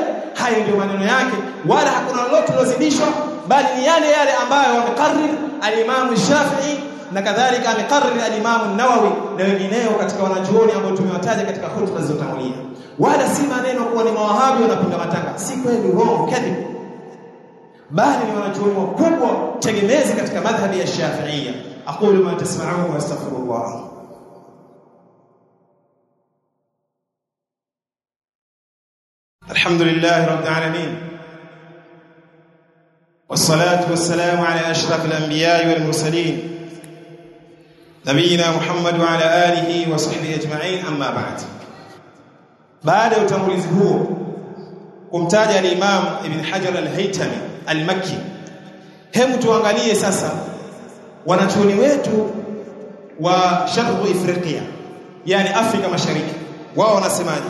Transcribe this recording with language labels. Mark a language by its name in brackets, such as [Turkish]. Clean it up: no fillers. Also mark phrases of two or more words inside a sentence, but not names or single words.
[Swahili] Hayo ndio maneno yake, wala hakuna lolote lilozidishwa, bali ni yale ambayo wamekarrir al-Imam al-Shafi'i, na kadhalika amekarrir al-Imam an-Nawawi na wengineo katika wanachuoni ambao tumewataja katika hutuba zilizotangulia. Wala si maneno kuwa ni mawahabi wanapinga matanga, si kweli, uongo, kadhib, bali ni wanachuoni wakubwa tegemezi katika madhhabi ya Shafi'ia. [Arabic] أقول ما تسمعون وأستغفر الله. الحمد لله رب العالمين والصلاة والسلام على أشرف الأنبياء والمرسلين نبينا محمد وعلى آله وصحبه أجمعين أما بعد. [Swahili] Baada ya utangulizi huo kumtaja al-Imam Ibn Hajar al-Haytami al-Makki, hebu tuangalie sasa wanachuoni wetu wa Sharq Afrika, yani Afrika Mashariki, wao wanasemaje?